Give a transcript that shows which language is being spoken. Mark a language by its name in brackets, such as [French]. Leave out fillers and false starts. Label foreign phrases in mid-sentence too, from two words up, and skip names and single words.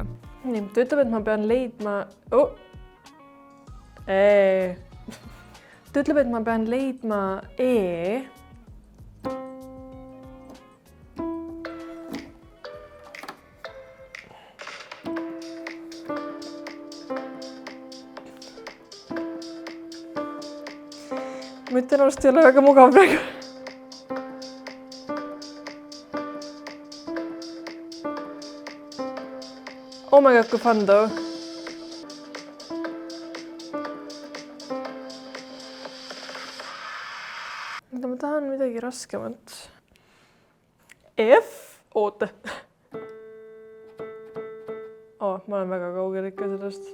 [Estonian] Nii, ta ütleb, et ma pean leidma... Ta ütleb, et ma pean leidma Ma ütlen, arust ei ole väga mugav praegu. [English] Oh my god, kui fun though. [Estonian] Ma tahan midagi raskemat. Oota. Ma olen väga kaugel ikka sellest.